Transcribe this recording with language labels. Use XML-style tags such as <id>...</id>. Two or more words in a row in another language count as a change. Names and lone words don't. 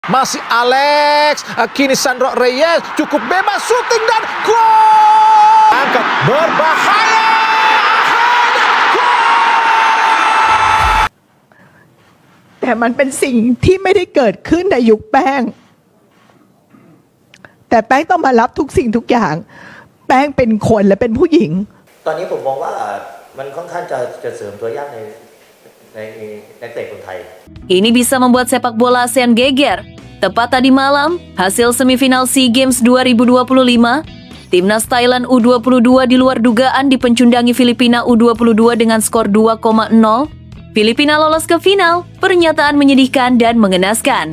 <id>Masih Alex, kini Sandro Reyes cukup bebas shooting dan gol! Angkat berbahaya! Dan gol!</id> <th>แต่มันเป็นสิ่งที่ไม่ได้เกิดขึ้นในยุคแป้งแต่แป้งต้องมารับทุกสิ่งทุกอย่างแป้งเป็นคนและเป็นผู้หญิง ตอนนี้ผมมองว่ามันค่อนข้างจะเสริมตัวยากในนักเตะคนไทย</th> <id>Ini bisa membuat sepak bola ASEAN geger. Tepat tadi malam, hasil semifinal SEA Games 2025, Timnas Thailand U22 di luar dugaan dipencundangi Filipina U22 dengan skor 2,0. Filipina lolos ke final. Pernyataan menyedihkan dan mengenaskan.</id>